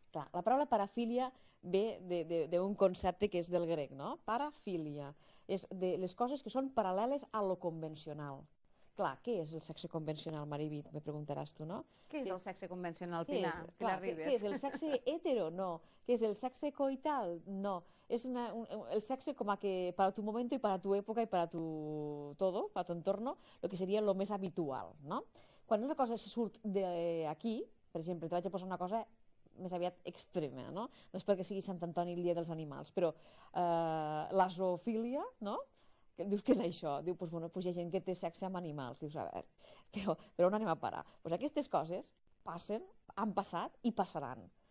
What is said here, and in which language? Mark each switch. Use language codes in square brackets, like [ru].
[ca] Clar, la paraula parafília ve d'un concepte que és del grec, no? Parafília. És de les coses que són paral·leles a lo convencional. Clar, què és el sexe convencional, Maribit? Me preguntaràs tu, no? Què és el sexe convencional, Pilar Ribes? Què és el sexe hetero? No. Què és el sexe coital? No. És el sexe com a [es] que para tu momento y para tu época y para tu todo, para tu entorno, lo que seria lo més habitual, no? [ca] Quan una cosa se surt d'aquí, per exemple, te vaig a posar una cosa més aviat extrema, no? No és perquè sigui Sant Antoni el dia dels animals, però la zoofília, no? Dius, què és això? Diu, doncs hi ha gent que té sexe amb animals. Dius, a veure, però on anem a parar? Doncs aquestes coses passen, han passat i passaran.